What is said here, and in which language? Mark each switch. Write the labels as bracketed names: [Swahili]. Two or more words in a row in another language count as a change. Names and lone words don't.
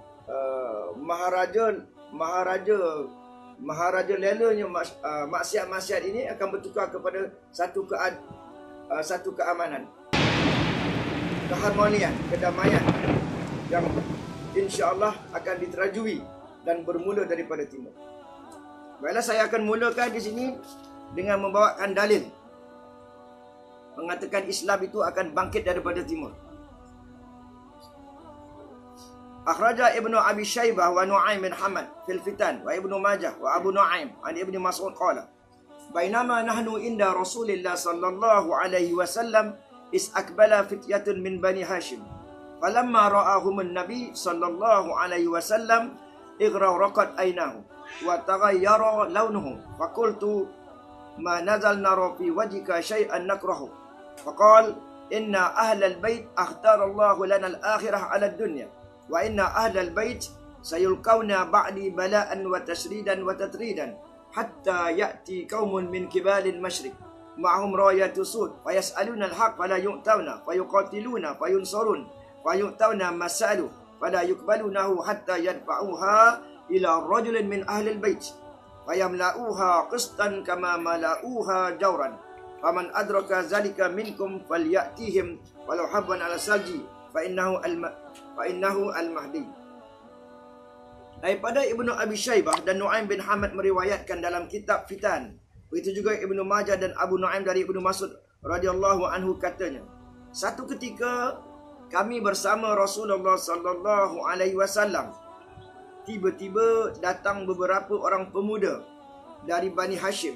[Malay] maharaja lelanya maksiat-maksiat ini akan bertukar kepada satu keamanan, keharmonian, kedamaian yang insya-Allah akan diterajui dan bermula daripada timur. Baiklah, saya akan mulakan di sini dengan membawakan dalil mengatakan Islam itu akan bangkit daripada timur. [Arabic] أخرج ابن أبي شيبة ونعيم بن حماد في الفتن وابن ماجه وأبو نعيم عن ابن مسعود قال بينما نحن عند رسول الله صلى الله عليه وسلم إذ أقبل فتية من بني هاشم فلما رآهم النبي صلى الله عليه وسلم اغرورقت عيناه وتغير لونه فقلت ما نزال نرى في وجهك شيئا نكرهه فقال إنا أهل البيت اختار الله لنا الآخرة على الدنيا وإن أهل البيت سيلقون بعدي بلاء وتشريدا وتطريدا حتى يأتي قوم من قبل المشرق معهم رايات سود ويسألون الحق فلا يعطونه ويقاتلون فينصرون ويعطون ما سألوا فلا يقبلونه حتى يدفعوها إلى رجل من أهل البيت ويملؤها قسطا كما ملؤوها جورا فمن أدرك ذلك منكم فليأتهم ولو حبوا على الثلج فإنه المهدي. [Malay] Daripada Ibnu Abi Syaibah dan Nu'aim bin Hamad meriwayatkan dalam kitab Fitan, begitu juga Ibnu Majah dan Abu Nu'aim dari Ibnu Mas'ud [Arabic] رضي الله عنه [Malay] katanya, satu ketika kami bersama Rasulullah [Arabic] صلى الله عليه وسلم, [Malay] tiba-tiba datang beberapa orang pemuda dari Bani Hashim.